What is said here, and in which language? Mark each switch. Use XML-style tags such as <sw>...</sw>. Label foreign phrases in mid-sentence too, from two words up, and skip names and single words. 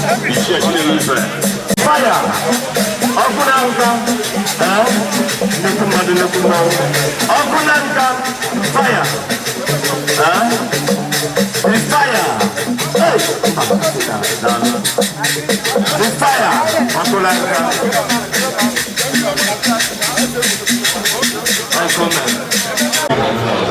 <yo>Iṣẹ́ ṣe ìfẹ́.</yo> <en>Fire!</en> <ig>Ọkụ na nka! Eh? Nnekwu mmadụ, nnekwu mmadụ. Ọkụ na nka!</ig> <en>Fire! Eh? The fire! Hey! The fire!</en> <ig>Ọkụ na nka! Ọkụ na nka!</ig>